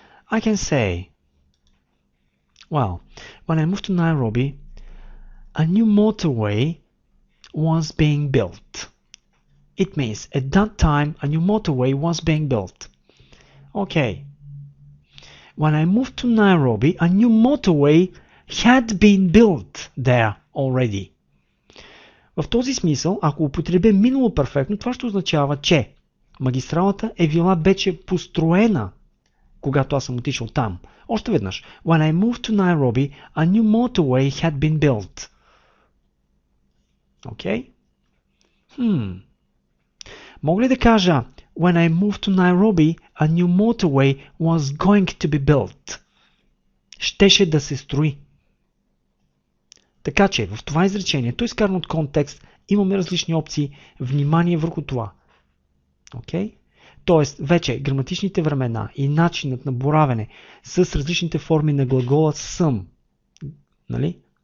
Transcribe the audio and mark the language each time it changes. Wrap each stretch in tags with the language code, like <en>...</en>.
<en>I can say, well, when I moved to Nairobi, a new motorway was being built. It means at that time a new motorway was being built. Okay. When I moved to Nairobi, a new motorway had been built there already.</en> <bg>В този смисъл, ако употребя минало перфектно, това ще означава, че магистралата е била вече построена, когато аз съм отишъл там. Още веднъж.</bg> <en>When I moved to Nairobi, a new motorway had been built.</en> <bg>Окей? Мога ли да кажа</bg> <en>when I moved to Nairobi, a new motorway was going to be built?</en> <bg>Щеше да се строи. Така че в това изречение, то изкарано от контекст, имаме различни опции. Внимание върху това. Окей? Тоест, вече граматичните времена и начинът на боравене с различните форми на глагола съм, нали?</bg>